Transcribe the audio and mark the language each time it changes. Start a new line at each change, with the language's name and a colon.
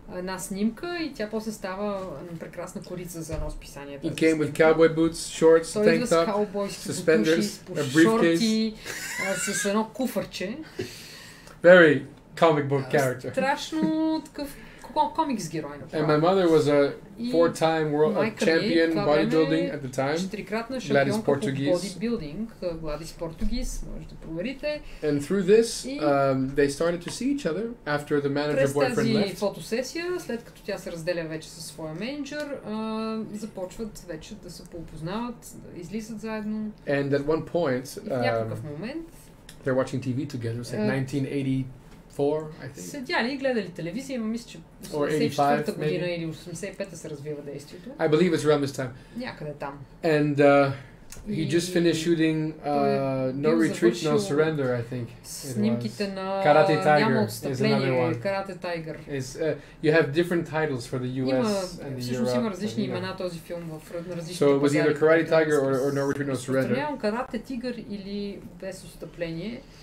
Bulgarian: Една снимка и тя после става прекрасна корица за едно списание.
English: He came with cowboy boots, shorts, tank top, suspenders, a briefcase,
Bulgarian: с едно куфърче.
English: Very comic book character.
Bulgarian: Страшно такъв комикс герой.
English: And my mother was a four-time world champion bodybuilding at the time.
Bulgarian: Четирикратна шампионка по бодибилдинг, Гладис Португис, може да проверите.
English: And through this, they started to see each other after the manager boyfriend left.
Bulgarian: През тази фотосесия, след като тя се разделя вече със своя менеджер, започват вече да се поопознават, да излизат заедно.
English: And at one point,
Bulgarian: в някакъв момент,
English: they're watching TV together. It's like 1980.
Bulgarian: Седяли и гледали телевизия, мисля, че 84-та година или 85-та се развива действието.
English: I believe it's around this time.
Bulgarian: Някъде там.
English: And he just finished shooting No Retreat, No Surrender, I think.
Bulgarian: Снимките на
English: Karate Tiger
Bulgarian: Няма
English: is another one. Karate Tiger. You have different titles for the US and the Europe.
Bulgarian: Има различни имена този филм в различните
English: So it was either Karate Tiger or No Retreat, No Surrender.
Bulgarian: Karate Tiger или Без отстъпление.